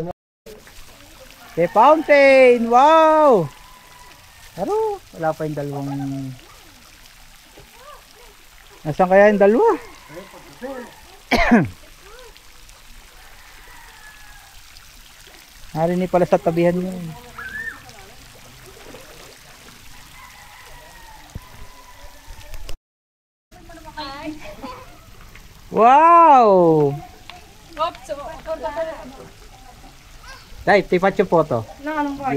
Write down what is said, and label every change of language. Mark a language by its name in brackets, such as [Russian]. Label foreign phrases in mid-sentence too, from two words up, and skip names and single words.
[English] The fountain! Wow! [Filipino] Pero, wala pa yung dalawang... Nasaan kaya yung dalawa? Narinig pala sa tabihan nyo. Wow! [Italian] Dai, ti faccio foto. No, non voglio